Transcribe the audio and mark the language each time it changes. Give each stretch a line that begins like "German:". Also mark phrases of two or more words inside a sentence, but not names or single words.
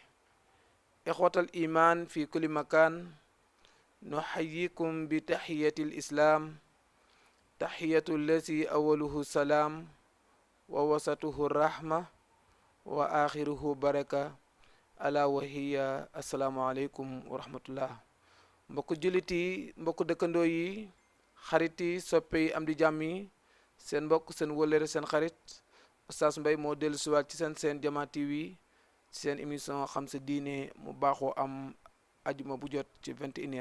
Arabic: إخوة الإيمان في كل مكان، نحييكم بتحية الإسلام، تحية الذي أوله السلام ووسطه الرحمة وآخره بركة، ألا وهي السلام عليكم ورحمة الله.
Wolof: mbokku jullit yi, mbokku dëkkandoo yi, xarit yi, soppe yi, am di jàmm yi, seen mbokk seen wëllëre seen xarit Oustaz Mbaye moo dellu siwaat ci seen Jama TV, ci seen émission xam sa diine mu baaxoo am ajuma bu jot ci 21h.